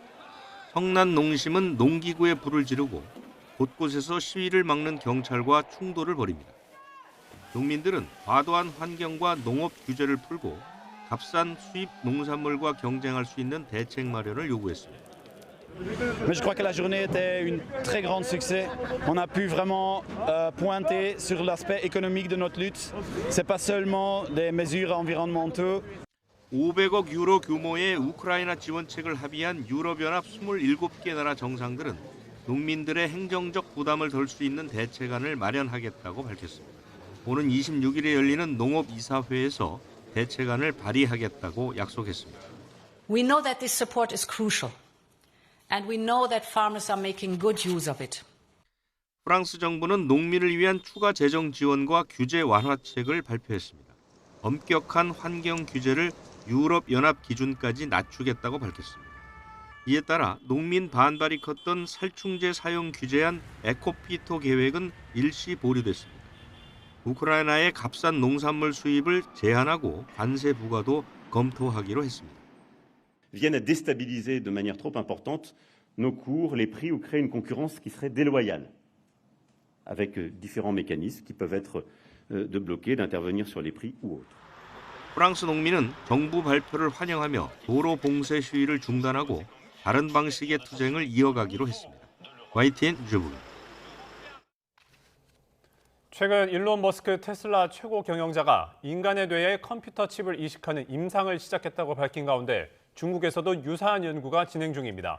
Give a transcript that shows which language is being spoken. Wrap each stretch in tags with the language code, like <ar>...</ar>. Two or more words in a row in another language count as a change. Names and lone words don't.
<ko>성난 농심은 농기구에 불을 지르고 곳곳에서 시위를 막는 경찰과 충돌을 벌입니다. 농민들은 과도한 환경과 농업 규제를 풀고 값싼 수입 농산물과 경쟁할 수 있는 대책 마련을 요구했습니다.</ko> <fr>Mais je crois que la journée était un très grand succès. On a pu vraiment pointer sur l'aspect économique de notre lutte. C'est pas seulement des mesures environnementales.</fr> <ko>500억 유로 규모의 우크라이나 지원책을 합의한 유럽연합 27개 나라 정상들은 농민들의 행정적 부담을 덜 수 있는 대책안을 마련하겠다고 밝혔습니다. 오는 26일에 열리는 농업이사회에서 대책안을 발의하겠다고 약속했습니다.</ko> <en>We know that this support is crucial, and we know that farmers are making good use of it.</en> <ko>프랑스 정부는 농민을 위한 추가 재정 지원과 규제 완화책을 발표했습니다. 엄격한 환경 규제를 유럽연합 기준까지 낮추겠다고 밝혔습니다. 이에 따라 농민 반발이 컸던 살충제 사용 규제안 에코피토 계획은 일시 보류됐습니다. 우크라이나의 값싼 농산물 수입을 제한하고 관세 부과도 검토하기로 했습니다.</ko> <fr>viennent à déstabiliser de manière trop importante nos cours, les prix ou créer une concurrence qui serait déloyale, avec différents mécanismes qui peuvent être de bloquer, d'intervenir sur les prix ou autres.</fr> <ko>프랑스 농민은 정부 발표를 환영하며 도로 봉쇄 시위를 중단하고 다른 방식의 투쟁을 이어가기로 했습니다. YTN 류재복입니다. 최근 일론 머스크 테슬라 최고 경영자가 인간의 뇌에 컴퓨터 칩을 이식하는 임상을 시작했다고 밝힌 가운데 중국에서도 유사한 연구가 진행 중입니다.</ko>